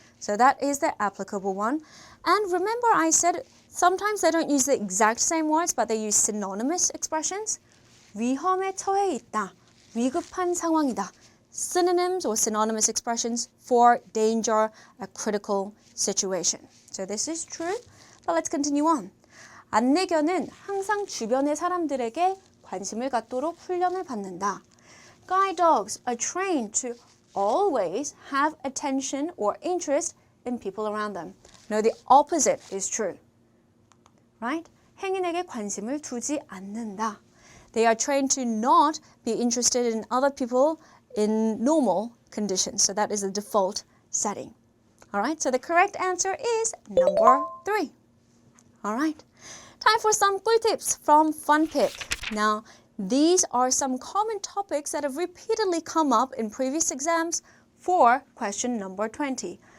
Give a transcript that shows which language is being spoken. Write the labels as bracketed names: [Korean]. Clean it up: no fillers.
[English] So that is the applicable one. And remember I said sometimes they don't use the exact same words but they use synonymous expressions. [Korean] 위험에 처해 있다. 위급한 상황이다. [English] Synonyms or synonymous expressions for danger, a critical situation. So this is true. But let's continue on. [Korean] 안내견은 항상 주변의 사람들에게 관심을 갖도록 훈련을 받는다. [English] Guide dogs are trained to always have attention or interest in people around them. No, the opposite is true. Right? [Korean] 행인에게 관심을 두지 않는다. [English] They are trained to not be interested in other people in normal conditions. So that is the default setting. All right, so the correct answer is number 3. All right, time for some 꿀tips from FunPik. Now, these are some common topics that have repeatedly come up in previous exams for question number 20.